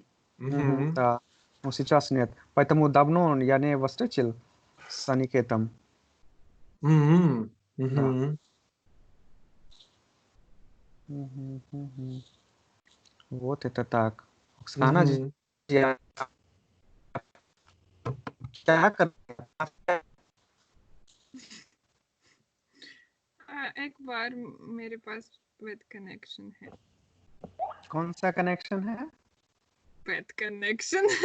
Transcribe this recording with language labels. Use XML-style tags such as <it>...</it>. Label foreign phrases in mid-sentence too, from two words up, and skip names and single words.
<ru>Да, но сейчас нет. Поэтому давно я не встретил с Аникетом. Да. Вот это так.</ru> <hi>Оксана जी, क्या कर एक बार मेरे पास</hi> <en>with connection</en> <hi>है। कौन सा कनेक्शन है?</hi> <en>with connection.</en>